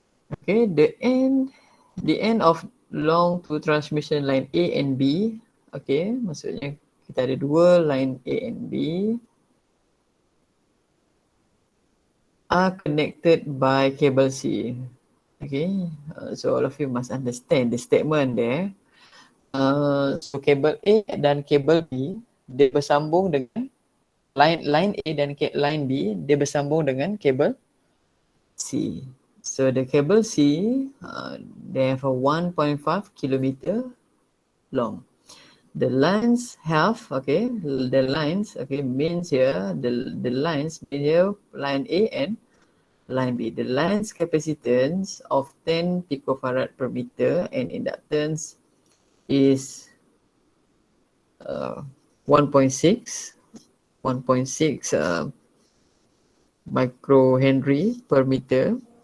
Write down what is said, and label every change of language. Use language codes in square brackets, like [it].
[en] Okay, the end of long to transmission line A and B. Okay, [ms] maksudnya kita ada dua [en] line A and B are connected by cable C. Okay, so all of you must understand the statement there. [ms] So cable A dan cable B dia bersambung dengan line A dan line B dia bersambung dengan cable C. [en] So the cable C, they have a 1.5 kilometer long. The lines have, means here, the lines mean here line A and line B. The lines capacitance of 10 picofarad per meter and inductance is 1.6 microhenry per meter.